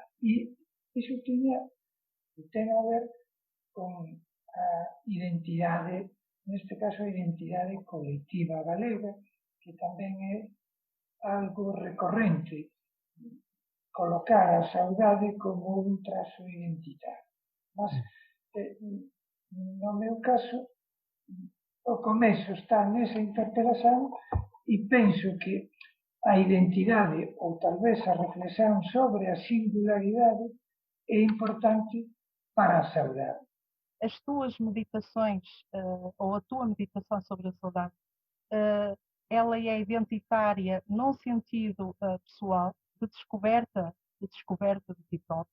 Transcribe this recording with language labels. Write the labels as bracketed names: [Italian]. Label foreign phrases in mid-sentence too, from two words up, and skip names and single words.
[Galician] E iso ten a ver con a identidade, neste caso a identidade colectiva galega, que tamén é algo recorrente, colocar a saudade como un trazo identitario. Mas, no meu caso, o comezo está nesa interpelación e penso que a identidade, ou talvez a reflexión sobre a singularidade, é importante para a saudade. [Portuguese] As tuas meditações, ou a tua meditação sobre a saudade, ela é identitária num sentido pessoal, de descoberta de ti próprio.